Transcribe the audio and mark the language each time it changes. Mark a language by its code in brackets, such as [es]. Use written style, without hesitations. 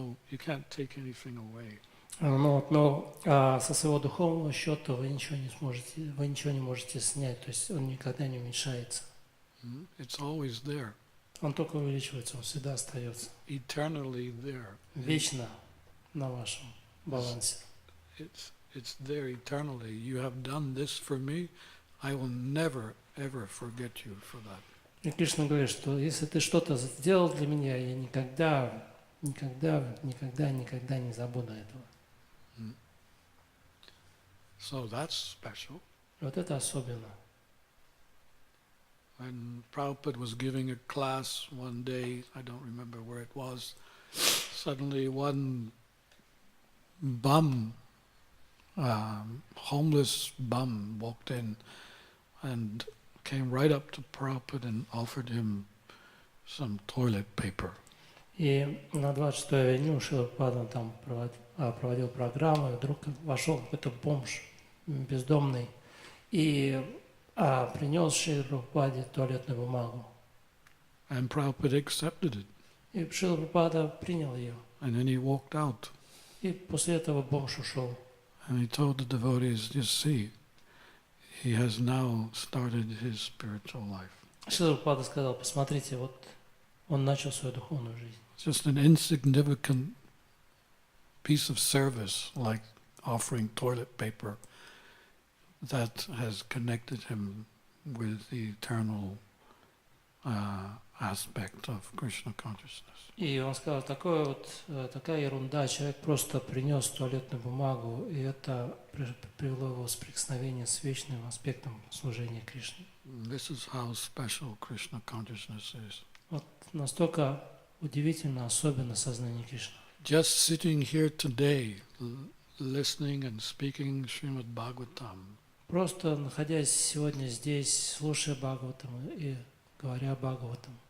[en] You can't take anything away. [ru] Но со своего духовного счета вы ничего не можете снять, то есть он никогда не уменьшается. [en] It's always there. [ru] Он только увеличивается, он всегда остается. [en] Eternally there. [ru] Вечно на вашем балансе. [en] It's there eternally. You have done this for me. I will never, ever forget you for that. [ru] И Кришна говорит, что если ты что-то сделал для меня, я никогда не забуду этого. [en] So that's special. [ru] Вот это особенно. [en] When Prabhupada was giving a class one day, I don't remember where it was, suddenly one bum, homeless bum, walked in and came right up to Prabhupada and offered him some toilet paper. [ru] И на 26-й авеню Шрила Прабхупада там проводил программу, и вдруг вошел какой-то бомж бездомный и принес Шриле Прабхупаде туалетную бумагу. [en] And Prabhupada accepted it. [ru] И Шрила Прабхупада принял ее. [en] And then he walked out. [ru] И после этого бомж ушел. [en] And he told the devotees, you see, he has now started his spiritual life. [ru] Шрила Прабхупада сказал, посмотрите, вот он начал свою духовную жизнь. [en] Just an insignificant piece of service like offering toilet paper that has connected him with the eternal aspect of Krishna consciousness. [ru] И он сказал, такая ерунда, человек просто принес туалетную бумагу, и это привело его в соприкосновение с вечным аспектом служения Кришне. [en] This is how special Krishna consciousness is. [ru] Вот настолько удивительно, особенно сознание Кришны. [en] Just sitting here today, listening and speaking Srimad Bhagavatam, [ru] Просто находясь сегодня здесь, слушая Бхагаватам и говоря Бхагаватам,